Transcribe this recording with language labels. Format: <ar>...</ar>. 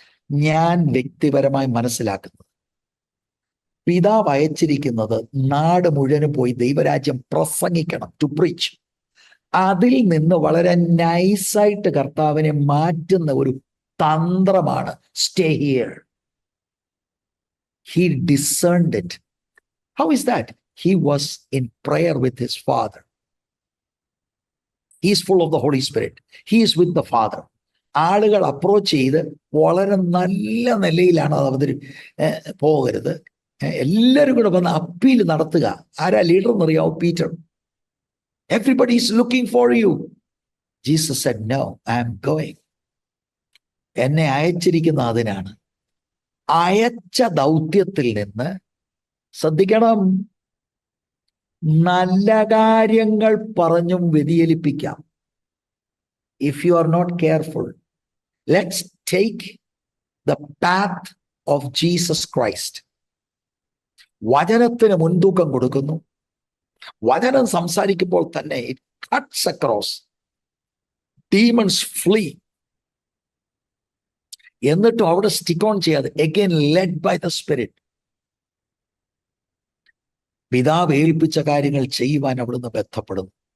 <ml>ഞാൻ വ്യക്തിപരമായി മനസ്സിലാക്കുന്നത്, പിതാവ് അയച്ചിരിക്കുന്നത് നാട് മുഴുവനും പോയി ദൈവരാജ്യം പ്രസംഗിക്കണം,</ml> <en>To preach.</en> <ml>അതിൽ നിന്ന് വളരെ നൈസായിട്ട് കർത്താവിനെ മാറ്റുന്ന ഒരു തന്ത്രമാണ്</ml> <en>Stay here. He discerned it. How is that? He was in prayer with his Father. He is full of the Holy Spirit. He is with the Father.</en> <ml>ആളുകൾ അപ്രോച്ച് ചെയ്ത് വളരെ നല്ല നിലയിലാണ് അത് പോകരുത്. എല്ലാവരും കൂടെ വന്ന് അപ്പീൽ നടത്തുക. ആരാ leader എന്നറിയാവോ? Peter.</ml> <en>Everybody is looking for you. Jesus said, no, I am going.</en> <ml>എന്നെ അയച്ചിരിക്കുന്ന അതിനാണ്. അയച്ച ദൗത്യത്തിൽ നിന്ന്, ശ്രദ്ധിക്കണം, നല്ല കാര്യങ്ങൾ പറഞ്ഞും വ്യതിചലിപ്പിക്കാം.</ml> <en>If you are not careful, let's take the path of Jesus Christ.</en> <ml>വചനത്തിന് മുൻതൂക്കം കൊടുക്കുന്നു. വചനം സംസാരിക്കുമ്പോൾ തന്നെ</ml> <en>it cuts across. Demons flee.</en> <ml>എന്നിട്ടും അവിടെ സ്റ്റിക്ക് ഓൺ ചെയ്യാതെ,</ml> <en>again led by the Spirit,</en> <ml>പിതാവ് ഏൽപ്പിച്ച കാര്യങ്ങൾ ചെയ്യുവാൻ അവിടുന്ന് ബന്ധപ്പെടുന്നു.</ml>